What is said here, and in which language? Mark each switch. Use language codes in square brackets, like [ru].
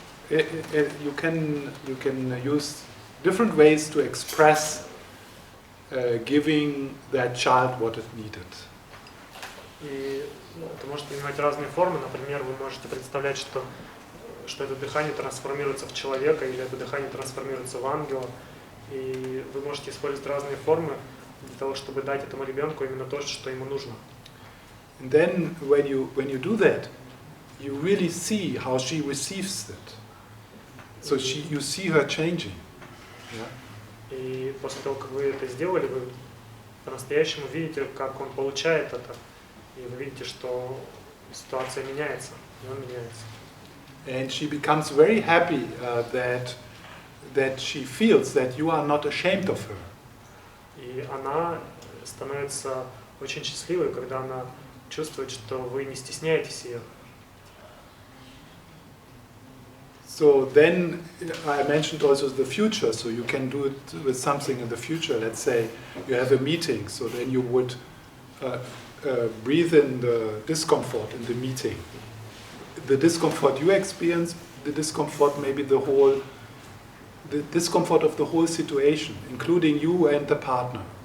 [en] You can use different ways to express giving that child what it needed. [ru] И это может принимать разные формы. Например, вы можете представлять, что это дыхание трансформируется в человека, или это дыхание трансформируется в ангела. И вы можете использовать разные формы для того, чтобы дать этому ребенку именно то, что ему нужно. [en] And then when you do that, you really see how she receives it. So you see her changing. Yeah? [ru] И после того, как вы это сделали, вы по-настоящему видите, как он получает это. И вы видите, что ситуация меняется, и он меняется. [en] And she becomes very happy that she feels that you are not ashamed of her. [ru] И она становится очень счастливой, когда она чувствует, что вы не стесняетесь ее. [en] So then I mentioned also the future, so you can do it with something in the future. Let's say you have a meeting, so then you would breathe in the discomfort in the meeting. The discomfort you experience, the discomfort maybe the discomfort of the whole situation, including you and the partner.